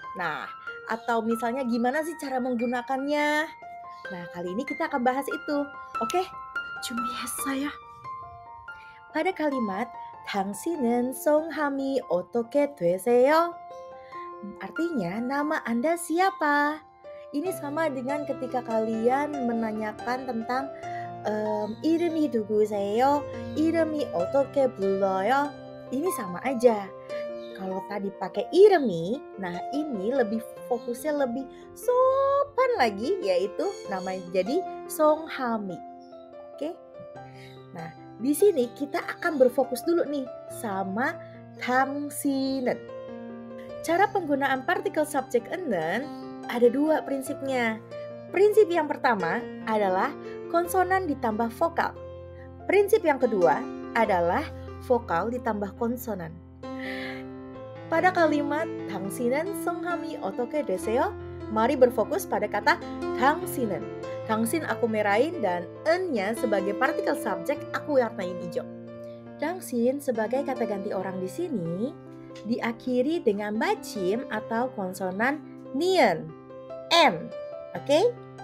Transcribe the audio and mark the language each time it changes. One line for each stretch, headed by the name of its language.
Indonesian: Nah, atau misalnya gimana sih cara menggunakannya? Nah, kali ini kita akan bahas itu.
Korean: Oke, 준비했어요.
Indonesian: Pada kalimat
Korean: 당신은 성함이 어떻게 되세요?
Indonesian: Artinya nama Anda siapa? Ini sama dengan ketika kalian menanyakan tentang
Korean: 이름이 누구세요? 이름이 어떻게 불러요?
Indonesian: Ini sama aja. Kalau tadi pakai 이름이, nah ini lebih fokusnya lebih sopan lagi, yaitu namanya jadi 성함이. Oke? Nah, di sini kita akan berfokus dulu nih sama 당신은. Cara penggunaan partikel subjek enen ada dua prinsipnya. Prinsip yang pertama adalah konsonan ditambah vokal. Prinsip yang kedua adalah vokal ditambah konsonan. Pada kalimat
Korean: 당신은 성함이 어떻게 되세요?
Indonesian: Mari berfokus pada kata 당신은. 당신 aku merahin dan ennya sebagai partikel subjek aku warnain hijau. 당신 sebagai kata ganti orang di sini diakhiri dengan bacim atau konsonan nian, n, oke?